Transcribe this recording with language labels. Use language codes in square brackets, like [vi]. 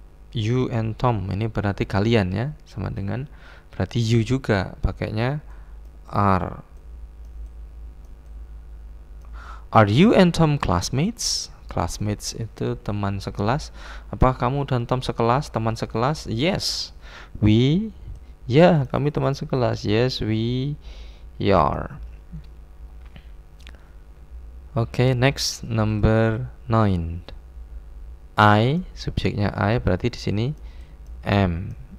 [en] You and Tom [id] ini berarti kalian ya, sama dengan berarti you juga, pakainya are. [en] Are you and Tom classmates? [id] Classmates itu teman sekelas. Apakah kamu dan Tom sekelas, teman sekelas? [en] Yes, we. [id] Ya, kami teman sekelas. [en] Yes, we are. Okay, next number 9. I, [id] subjeknya [en] I, [id] berarti di sini [en] am.